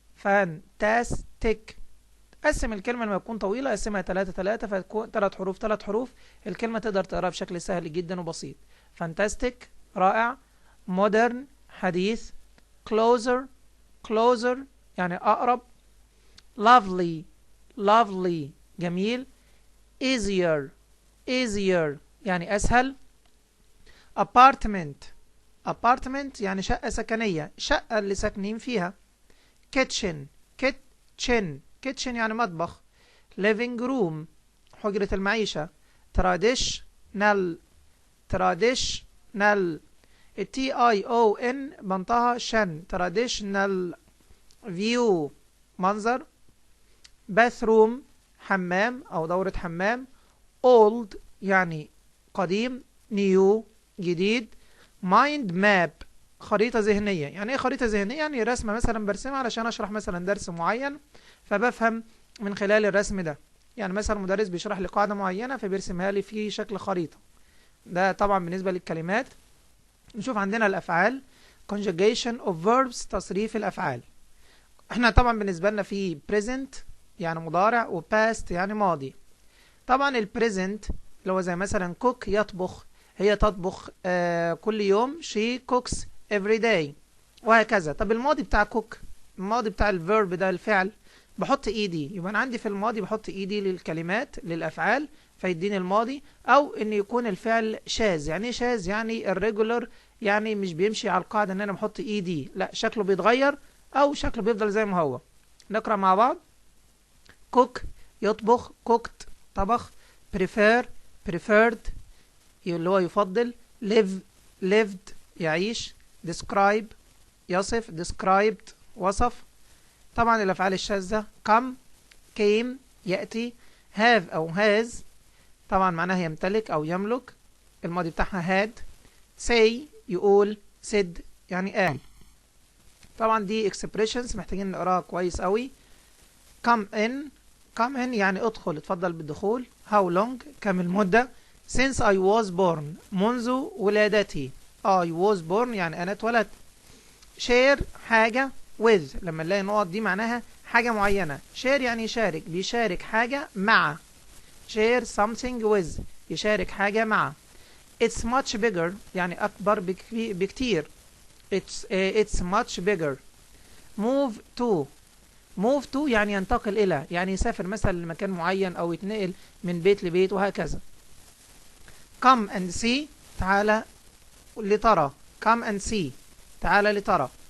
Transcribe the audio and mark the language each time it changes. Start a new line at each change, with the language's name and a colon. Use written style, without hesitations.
English: fantastic.
Arabic: قسم الكلمة لما تكون طويلة قسمها 3 فتكون 3 حروف. الكلمة تقدر تقراها بشكل سهل جدا وبسيط. fantastic رائع. modern حديث. closer، closer يعني أقرب. lovely، lovely جميل. easier، easier يعني أسهل. apartment، apartment يعني شقة سكنية، شقة اللي ساكنين فيها. kitchen، kitchen، kitchen يعني مطبخ.
English: living room
Arabic: حجرة المعيشة. traditional، traditional TION بنطقها شن.
English: traditional view
Arabic: منظر. bathroom حمام أو دورة حمام. old يعني قديم. new جديد.
English: mind map
Arabic: خريطة ذهنية. يعني ايه خريطة ذهنية؟ يعني رسمة مثلا برسمها علشان اشرح مثلا درس معين، فبفهم من خلال الرسم ده. يعني مثلا مدرس بيشرح لي قاعدة معينة فبيرسمها لي في شكل خريطة. ده طبعا بالنسبة للكلمات. نشوف عندنا الأفعال
English: conjugation of verbs
Arabic: تصريف الأفعال. احنا طبعا بالنسبة لنا في present يعني مضارع و past يعني ماضي. طبعا البريزنت اللي هو زي مثلا cook يطبخ، هي تطبخ كل يوم.
English: she cooks every day
Arabic: وهكذا. طب الماضي بتاع cook، الماضي بتاع الفيرب ده الفعل، بحط ايدي. يبقى انا عندي في الماضي بحط ايدي للكلمات للافعال فيديني الماضي. او ان يكون الفعل شاذ. يعني ايه شاذ؟ يعني الريجولر، يعني مش بيمشي على القاعده ان انا بحط ايدي، لا شكله بيتغير او شكله بيفضل زي ما هو. نقرا مع بعض. cook يطبخ، cooked طبخ. prefer، preferred اللي هو يفضل. live، lived يعيش. describe يصف، described وصف. طبعا الأفعال الشاذة come، came يأتي. have أو has طبعا معناها يمتلك أو يملك، الماضي بتاعها had. say يقول، said يعني قال. طبعا دي expressions محتاجين نقراها كويس قوي.
English: come in،
Arabic: come in يعني ادخل، اتفضل بالدخول.
English: how long
Arabic: كم المدة.
English: since I was born
Arabic: منذ ولادتي.
English: I was born
Arabic: يعني أنا اتولدت. share حاجة with، لما نلاقي النقط دي معناها حاجة معينة. share يعني يشارك، بيشارك حاجة مع.
English: share something with
Arabic: يشارك حاجة مع.
English: it's much bigger
Arabic: يعني أكبر بكتير.
English: it's much bigger. move to،
Arabic: move to يعني ينتقل إلى، يعني يسافر مثلا لمكان معين أو يتنقل من بيت لبيت وهكذا.
English: come and see
Arabic: تعالى لترى.
English: come and see تعالى لترى.